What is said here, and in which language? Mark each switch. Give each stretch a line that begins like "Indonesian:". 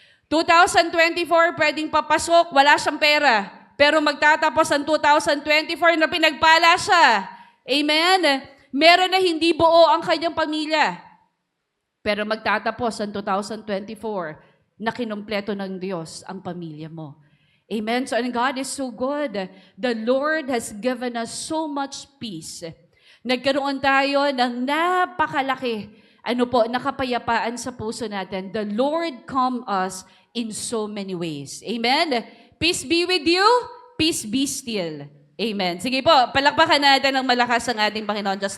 Filipino: 2024, pwedeng papasok, wala siyang pera, pero magtatapos ang 2024 na pinagpala siya. Amen? Meron na hindi buo ang kanyang pamilya, pero magtatapos ang 2024 na kinumpleto ng Diyos ang pamilya mo.
English: Amen? So, and God is so good. The Lord has given us so much peace.
Filipino: Nagkaroon tayo ng napakalaki, na kapayapaan sa puso natin.
English: The Lord calm us in so many ways. Amen? Peace be with you, peace be still. Amen.
Filipino: Sige po, palakpakan natin ng malakas ang ating Panginoon Diyos.